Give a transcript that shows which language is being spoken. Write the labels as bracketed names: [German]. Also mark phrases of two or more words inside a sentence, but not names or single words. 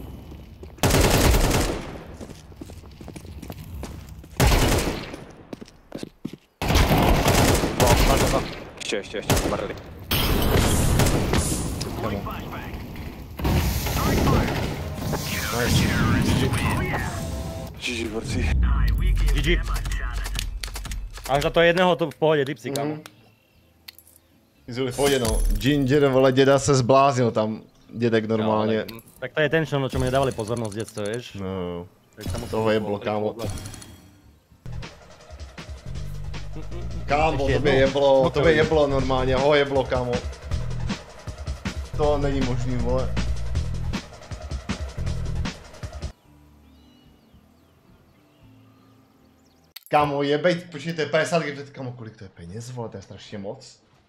[Czech] Ještě, marli. GG, borci. GG. Až za to jedného to v pohodě, tipsy, kamo. Izuli, pojď no. Ginger, vole, děda se zbláznil tam. Dědek normálně. [Slovak] No, tak to je ten, čo mi nedávali pozornosť v detstve, vieš? [Czech] No. Toho jeblo, kámo. Kámo, to by jeblo normálně, ho jeblo, kámo. To není možný, vole. Kámo, jebej, počkejte, 50 GB, kámo, kolik to je peněz, vole, to je strašně moc.